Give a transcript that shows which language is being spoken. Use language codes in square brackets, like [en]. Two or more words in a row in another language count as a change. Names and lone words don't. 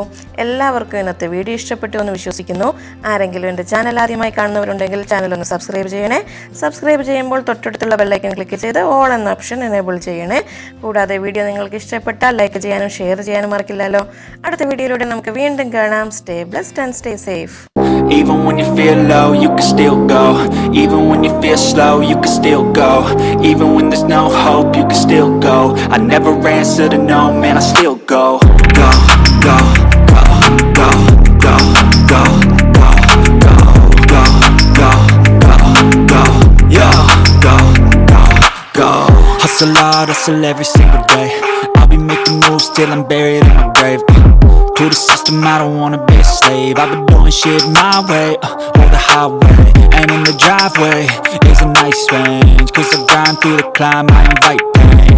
[ml] എല്ലാവർക്കും ഇന്നത്തെ വീഡിയോ ഇഷ്ടപ്പെട്ടു എന്ന് വിശ്വസിക്കുന്നു. ആരെങ്കിലും എൻ്റെ ചാനൽ ആദ്യമായി കാണുന്നവരുണ്ടെങ്കിൽ ചാനൽ ഒന്ന് സബ്സ്ക്രൈബ് ചെയ്യണേ. സബ്സ്ക്രൈബ് ചെയ്യുമ്പോൾ തൊട്ടടുത്തുള്ള [en] bell icon [ml] ക്ലിക്ക് ചെയ്ത് ഓൾ എന്ന ഓപ്ഷൻ എനേബിൾ ചെയ്യണേ. കൂടാതെ വീഡിയോ നിങ്ങൾക്ക് ഇഷ്ടപ്പെട്ടാൽ ലൈക്ക് ചെയ്യാനും ഷെയർ ചെയ്യാനും മറക്കില്ലല്ലോ. അടുത്ത വീഡിയോയിലൂടെ നമുക്ക് വീണ്ടും കാണാം. [en] stay blessed and stay safe. Even when you feel low, you can still go. Even when you feel slow, you can still go. Even when there's no hope, you can still go. I never answer to no, man, I still go. Go, go, go, go, go, go, go, go, go, go, go, go, yeah, go, go, go. Hustle hard, hustle every single day. I'll be making moves till I'm buried in my grave. To the system, I don't wanna be a slave. I've been doing shit my way, or the highway. And in the driveway is a nice range, 'cause I grind through the climb, I invite pain.